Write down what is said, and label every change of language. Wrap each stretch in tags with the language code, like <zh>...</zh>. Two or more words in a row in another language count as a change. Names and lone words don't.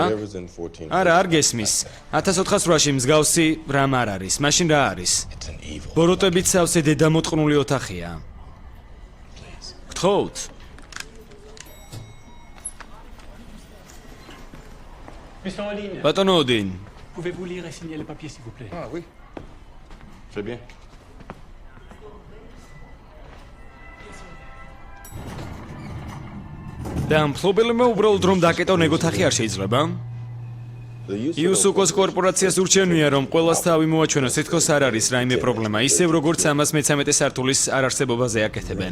<ka>არა, არ გესმის. 1408-ში მსგავსი რამ არ არის. მაშინ რა არის? ბოროტებით სავსე დედამოტყნული ოთახია. გთხოვთ. ბატონო ოდინ.</ka> <fr>Pouvez-vous lire et signer les papiers, s'il vous plaît? Ah oui. Très bien.</fr> <ka>და მფლობელებმა უბრალოდ რომ დაკეტონ ეგოთახი არ შეიძლება? იუსუკოს კორპორაციას ურჩევნია რომ ყველას თავი მოაჩვენოს, თითქოს არ არის რაიმე პრობლემა, ისევ როგორც 313 სართულის არარსებობაზე აკეთებენ.</ka>